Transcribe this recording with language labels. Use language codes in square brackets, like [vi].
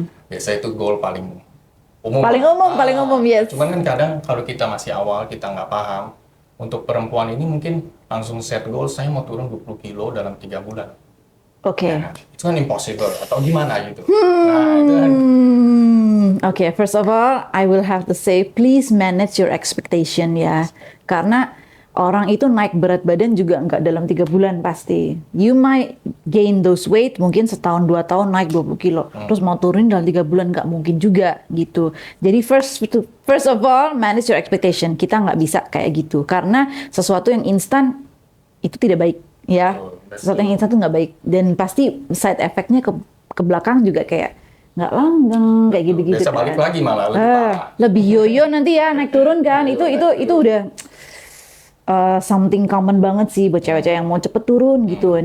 [id] Biasa itu goal paling umum. Paling umum, [en] yes. [id] Cuman kan kadang kalau kita masih awal, kita nggak paham. Untuk perempuan ini mungkin langsung set goal, saya mau turun 20 kilo dalam 3 bulan. Oke. Nah, itu kan impossible, atau gimana gitu. Nah, itu kan. [en] Oke, first of all, I will have to say, please manage your expectation ya. [id] Karena orang itu naik berat badan juga nggak dalam 3 bulan pasti. [en] You might gain those weight [id] mungkin setahun 2 tahun naik 20 kilo. Terus mau turun dalam 3 bulan nggak mungkin juga gitu. Jadi [en] first of all manage your expectation. [id] Kita nggak bisa kayak gitu. Karena sesuatu yang instan itu tidak baik ya. Sesuatu yang instan itu nggak baik. Dan pasti side effect-nya ke belakang juga kayak nggak langgeng kayak gitu-gitu. Biasa balik lagi malah lebih parah. Lebih yoyo nanti ya naik turun kan. Itu udah [en] something common [id] banget sih buat cewek-cewek yang mau cepet turun gitu.